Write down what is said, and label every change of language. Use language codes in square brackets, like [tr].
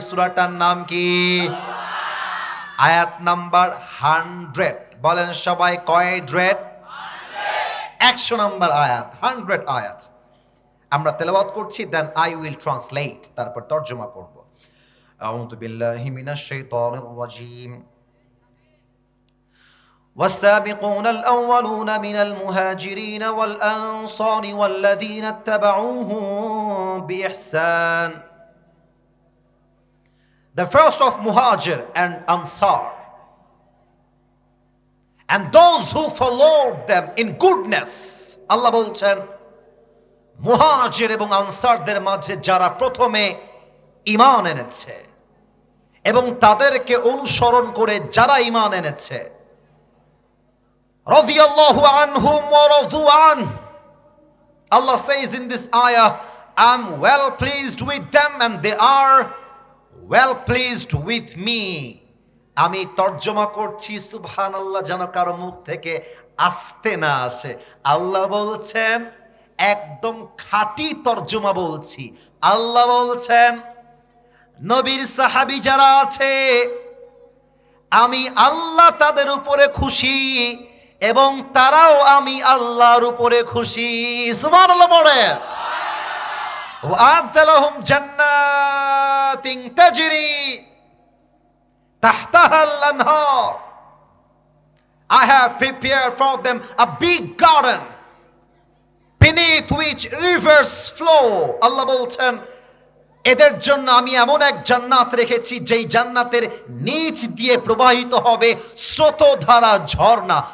[bn] সূরাটার নাম কি? আয়াত নাম্বার 100, বলেন সবাই, কয় ড্রেড? 100 নম্বর আয়াত, 100 আয়াত আমরা তেলাওয়াত করছি, [en] then I will translate, [bn] তারপর তরজমা করব। [ar] আউযু বিল্লাহি মিনাশ শাইতানির রাজীম। والسابقون الأولون من المهاجرين والأنصار والذين اتبعوهم بإحسان. [en] The first of Muhajir and Ansar, and those who followed them in goodness. [bn] আল্লাহ বলছেন মুহাজির এবং আনসারদের মাঝে যারা প্রথমে ঈমান এনেছে এবং তাদেরকে অনুসরণ করে যারা ঈমান এনেছে, [ar] রাদিয়াল্লাহু আনহুম ওয়া রাদু আন. [en] Allah says in this ayah, I'm well pleased with them and they are well pleased with me. [bn] আমি তর্জমা করছি, সুবহানাল্লাহ, যেন কারো মুখ থেকে আসতে না আসে। আল্লাহ বলছেন, একদম খাঁটি তর্জমা বলছি, আল্লাহ বলছেন নবীর সাহাবী যারা আছে আমি আল্লাহ তাদের উপরে খুশি এবং তারাও আমি আল্লাহর উপরে খুশি। সুবহানাল্লাহ পড়ে। [ar] ওয়া'আদ্দা লাহুম জান্নাতিন তাজরি তাহতাহাল আনহার. [en] I have prepared for them a big garden beneath which rivers flow. [bn] আল্লাহ বলছেন এদের জন্য আমি এমন এক জান্নাত রেখেছি যেই জান্নাতের নিচ দিয়ে প্রবাহিত হবে স্রোতধারা ঝর্ণা।